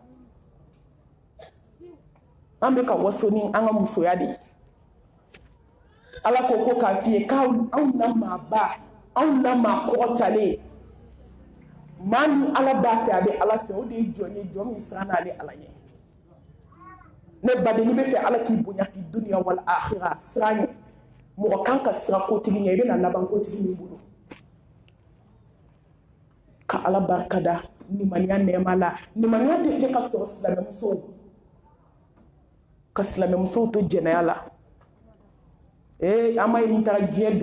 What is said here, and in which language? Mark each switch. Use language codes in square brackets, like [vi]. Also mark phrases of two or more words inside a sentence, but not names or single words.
[bm] an bɛ ka waso ni an ka musoya de ye ala ko k'a f'i ye k'anw na maaba anw na maa kɔgɔtalen maa min ala b'a fɛ a bɛ ala fɛ o de ye jɔn ye jɔn min siran n'ale ala ɲɛ ne baden n'i bɛ fɛ ala k'i bonya [ar] في دنيا والآخرة [bm] siran ɲɛ mɔgɔ kan ka siran kotigi ɲɛ i bɛna laban kotigi min bolo ka ala barikada nimaniya nɛɛma la nimaniya tɛ se ka sɔrɔ silamɛmusow to jɛnɛya la an ma ye ni taara diɲɛ dugu